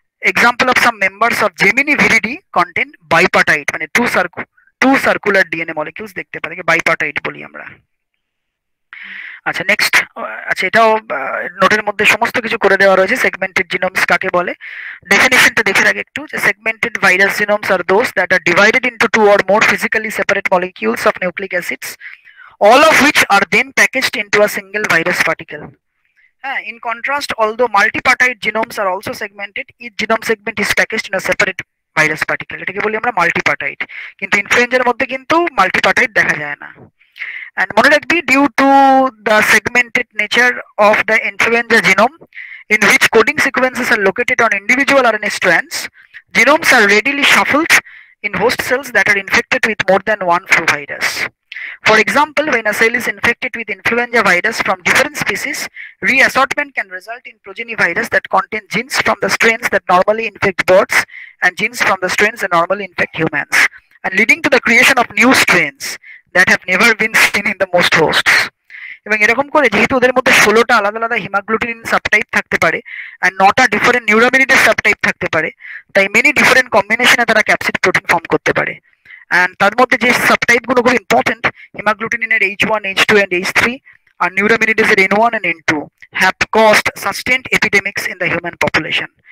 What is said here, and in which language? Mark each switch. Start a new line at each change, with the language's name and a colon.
English: Example of some members of Gemini viridae contain bipartite মানে two circular DNA molecules
Bangla: দেখতে পারে,
English: bipartite বলি আমরা।
Bangla: আচ্ছা নেক্সট, আচ্ছা এটাও নোটের মধ্যে সমস্ত কিছু করে দেওয়া রয়েছে। সেগমেন্টেড জিনোমস কাকে বলে, ডেফিনেশনটা দেখে রাখি একটু,
English: যে segmented virus genomes are those that are divided into two or more physically separate molecules of nucleic acids, all of which are then packaged into a single virus particle. In contrast, although multipartite genomes are also segmented, each genome segment is packaged in a separate virus particle.
Bangla: এটাকে বলি আমরা multipartite, কিন্তু ইনফ্লুয়েঞ্জার মধ্যে কিন্তু multipartite দেখা যায় না।
English: And
Bangla: মনে রাখবি,
English: due to the segmented nature of the influenza genome, in which coding sequences are located on individual RNA strands, genomes are readily shuffled in host cells that are infected with more than one flu virus. For example, when a cell is infected with influenza virus from different species, reassortment can result in progeny virus that contain genes from the strains that normally infect birds and genes from the strains that normally infect humans, and leading to the creation of new strains that have never been seen in the most hosts.
Bangla: এবং এরকম করে যেহেতু ওদের মধ্যে 16টা আলাদা আলাদা হিমাগ্লুটিনিন subtype থাকতে পারে আর 9টা ডিফারেন্ট নিউরামিনিডেস সাবটাইপ থাকতে পারে, তাই মেনি ডিফারেন্ট কম্বিনেশনে তারা ক্যাপসিড প্রোটিন ফর্ম করতে পারে।
English: And
Bangla: তার মধ্যে যে সাবটাইপ গুলো খুব important,
English: হিমাগ্লুটিনিনের H1, H2 and H3 আর নিউরামিনিডেসের N1 and N2 have caused sustained epidemics in the human population.